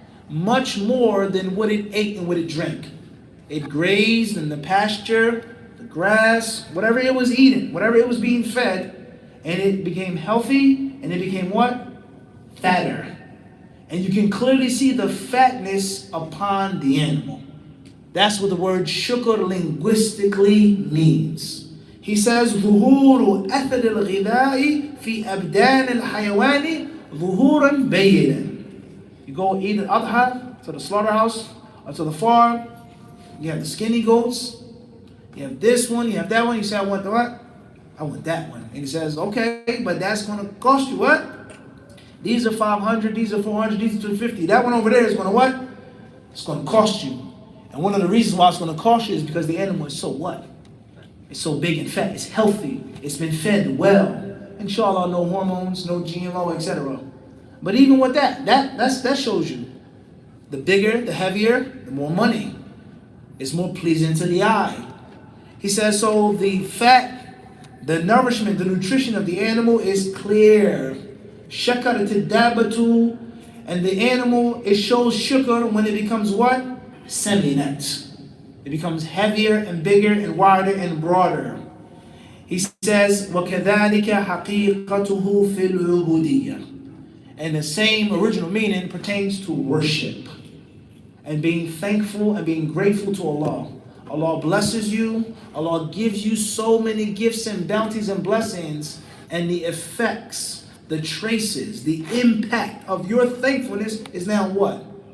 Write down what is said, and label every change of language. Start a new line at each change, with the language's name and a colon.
English: much more than what it ate and what it drank. It grazed in the pasture, the grass, whatever it was eating, whatever it was being fed, and it became healthy, and it became what? Fatter. And you can clearly see the fatness upon the animal. That's what the word shukr linguistically means. He says,
Arabic: ظهور أثر الغذاء في أبدان الحيوان ظهورا بينا.
English: You go eat an adha to the slaughterhouse or to the farm. You have the skinny goats. You have this one. You have that one. You say, I want the what? I want that one. And he says, okay, but that's going to cost you what? These are 500. These are 400. These are 250. That one over there is going to what? It's going to cost you. And one of the reasons why it's going to cost you is because the animal is so what? It's so big and fat. It's healthy. It's been fed well. Inshallah, no hormones, no GMO, etc. But even with that shows you the bigger, the heavier, the more money. It's more pleasing to the eye. He says, so the fat, the nourishment, the nutrition of the animal is clear. Shakarat dabatu, and the animal, it shows shukr when it becomes what? Seminat. It becomes heavier and bigger and wider and broader. He says,
Arabic: وَكَذَلِكَ حَقِيقَتُهُ فِي الْعُبُودِيَّةِ.
English: And the same original meaning pertains to worship and being thankful and being grateful to Allah. Allah blesses you. Allah gives you so many gifts and bounties and blessings, and the effects, the traces, the impact of your thankfulness is now what?